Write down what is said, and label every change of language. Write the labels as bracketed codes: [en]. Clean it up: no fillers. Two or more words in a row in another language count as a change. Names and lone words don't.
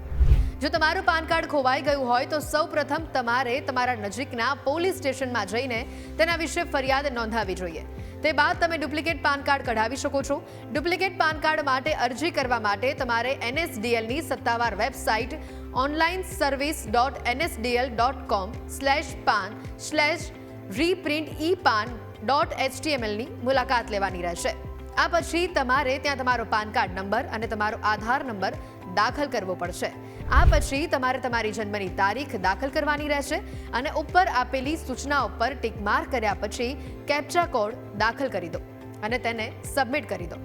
[gu] જો તમારું [en] PAN card [gu] ખોવાઈ ગયું હોય તો સૌપ્રથમ તમારે તમારા નજીકના [en] police stationમાં [gu] જઈને તેના વિશે ફરિયાદ નોંધાવવી જોઈએ। તે બાદ તમે [en] duplicate PAN card [gu] કઢાવી શકો છો। [en] duplicate PAN card [gu] માટે અરજી કરવા માટે તમારે NSDLની સત્તાવાર વેબસાઇટ onlineservice.nsdl.com/pan/reprint-epan.htmlની મુલાકાત લેવાની રહેશે। આ પછી તમારે ત્યાં તમારો [en] PAN card number [gu] અને તમારો આધાર નંબર દાખલ કરવો પડશે। આ પછી તમારે તમારી જન્મની તારીખ દાખલ કરવાની રહેશે અને ઉપર આપેલી સૂચનાઓ પર [en] tick mark [gu] કર્યા પછી [en] captcha code [gu] દાખલ કરી દો અને તેને સબમિટ કરી દો।